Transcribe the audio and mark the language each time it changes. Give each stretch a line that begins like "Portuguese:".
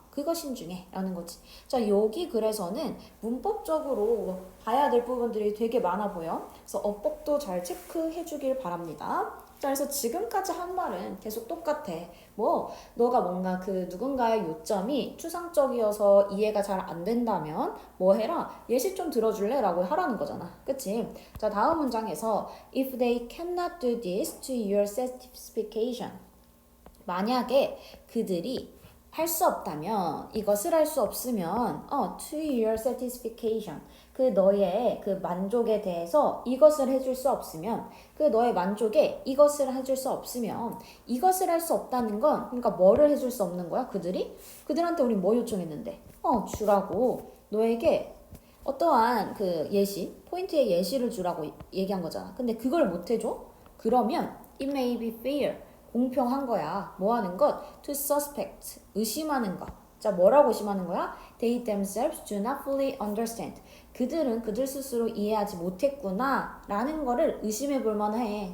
Korean: 그거 신중해 라는 거지. 자, 여기 그래서는 문법적으로 봐야 될 부분들이 되게 많아 보여. 그래서 어법도 잘 체크해 주길 바랍니다. 자, 그래서 지금까지 한 말은 계속 똑같아. 뭐 너가 뭔가 그 누군가의 요점이 추상적이어서 이해가 잘 안 된다면 뭐 해라? 예시 좀 들어줄래? 라고 하라는 거잖아. 그치? 자, 다음 문장에서
English: if they cannot do this to your satisfaction,
Korean: 만약에 그들이 할 수 없다면 이것을 할 수 없으면
English: to your satisfaction
Korean: 그 너의 그 만족에 대해서 이것을 해줄 수 없으면 그 너의 만족에 이것을 해줄 수 없으면 이것을 할 수 없다는 건 그러니까 뭐를 해줄 수 없는 거야 그들한테 우리 뭐 요청했는데 주라고 너에게 어떠한 그 예시 포인트의 예시를 주라고 얘기한 거잖아 근데 그걸 못 해줘 그러면
English: it may be fair
Korean: 공평한 거야. 뭐 하는 것?
English: To suspect.
Korean: 의심하는 것. 자, 뭐라고 의심하는 거야?
English: They themselves do not fully understand.
Korean: 그들은 그들 스스로 이해하지 못했구나. 라는 거를 의심해 볼 만해.